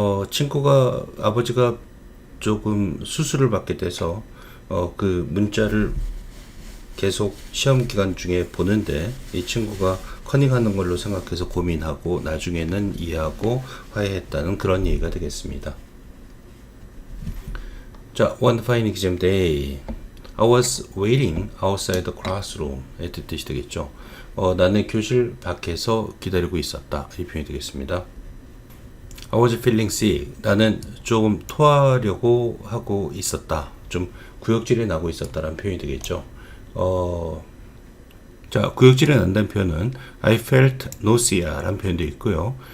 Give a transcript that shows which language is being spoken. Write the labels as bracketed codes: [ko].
[ko] 친구가 아버지가 조금 수술을 받게 돼서 그 문자를 계속 시험 기간 중에 보는데 이 친구가 커닝하는 걸로 생각해서 고민하고 나중에는 이해하고 화해했다는 그런 얘기가 되겠습니다. [en] 자, one fine exam day. I was waiting outside the classroom. [ko] 의 뜻이 되겠죠. 나는 교실 밖에서 기다리고 있었다. 이 표현이 되겠습니다. [en] I was feeling sick. [ko] 나는 조금 토하려고 하고 있었다. 좀 구역질이 나고 있었다라는 표현이 되겠죠. 자, 구역질이 난다는 표현은 [en] I felt nausea [ko] 라는 표현도 있고요.